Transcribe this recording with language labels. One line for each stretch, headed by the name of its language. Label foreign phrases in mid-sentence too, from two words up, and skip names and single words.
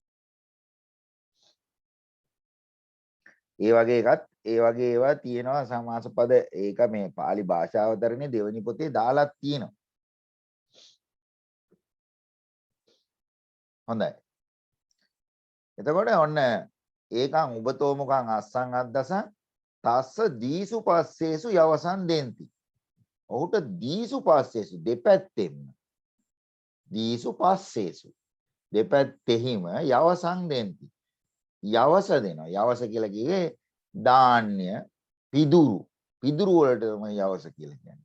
Sinhala: ඒ වගේ ඒවා තියෙනවා සමාස පද. ඒක මේ pāli භාෂාවතරනේ දෙවෙනි පොතේ දාලා තියෙනවා. හොඳයි. එතකොට ඔන්න
Pali: ඒකං උබතෝ මුකං අස්සං අද්දසං තස්ස දීසු පස්සේසු යවසන් දෙන්ති. ඔහුට දීසු පස්සේසු දෙපැත්තෙම දීසු පස්සේසු දෙපැත්තෙහිම යවසන් දෙන්ති.
Sinhala: යවස දෙනවා. යවස කියලා කිව්වේ ධාන්‍ය, පිදුරු වලට තමයි යවස කියලා කියන්නේ.